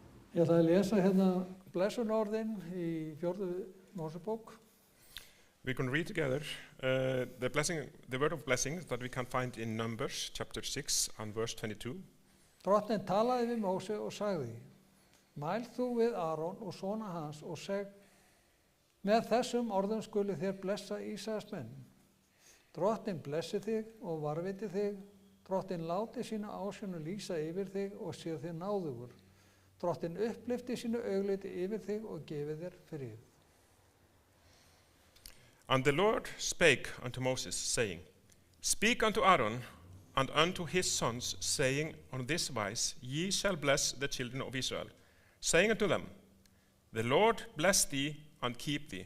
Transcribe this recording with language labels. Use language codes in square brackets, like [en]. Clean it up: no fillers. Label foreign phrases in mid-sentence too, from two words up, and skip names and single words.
[is] Ég ætla að lesa hérna blessunarorðin í 4. Mósebók. [en] We can read together the word of blessing that we can find in Numbers chapter 6 and verse 22. [is] Drottinn talaði við Móse og sagði, mæl þú við Aron og sona hans og seg, með þessum orðum skuli þér blessa Ísraels menn. Drottinn blessi þig og varviti þig, Drottinn láti sína ásjónu lýsa yfir þig og sé þig náðugur. Drottinn upplyfti sínu augliti yfir þig og gefi þér frið. [en] And the Lord spake unto Moses, saying, Speak unto Aaron and unto his sons, saying on this wise, Ye shall bless the children of Israel, saying unto them, The Lord bless thee and keep thee.